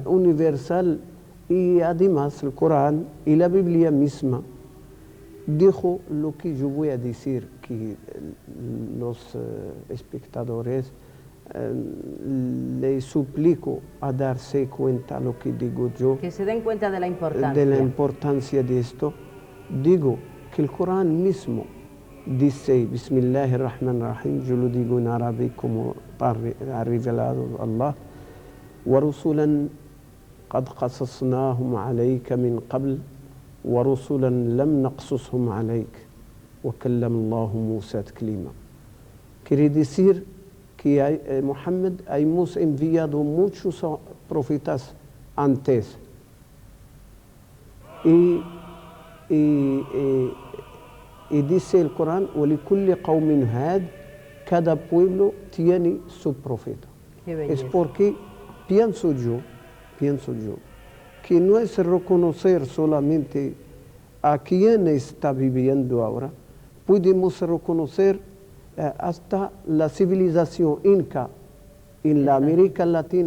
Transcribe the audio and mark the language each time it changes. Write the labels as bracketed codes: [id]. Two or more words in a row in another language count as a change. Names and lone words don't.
[es] universal, y además el Corán y la Biblia misma dijo lo que yo voy a decir, que los espectadores les suplico a darse cuenta lo que digo yo, Que se den cuenta de la importancia. de la importancia de esto. Digo que el Corán mismo dice, Bismillahirrahmanirrahim, yo lo digo en árabe como ha revelado Allah, [ar] وَرُسُلًا قَدْ قَصَصْنَاهُمْ عَلَيْكَ مِنْ قَبْلِ وَرُسُلًا لَمْ نَقْصُصْهُمْ عَلَيْكَ وَكَلَّمَ اللَّهُ مُوسَى تَكْلِيمًا. [es] Quiere decir que Muhammad hemos enviado muchos profetas antes, y dice el Corán, [ar] وَلِكُلِّ قَوْمٍ هَادٍ, [es] cada pueblo tiene su profeta. Qué belleza. Es porque pienso yo, que no es reconocer solamente a quien está viviendo ahora, podemos reconocer hasta la civilización inca en la América Latina.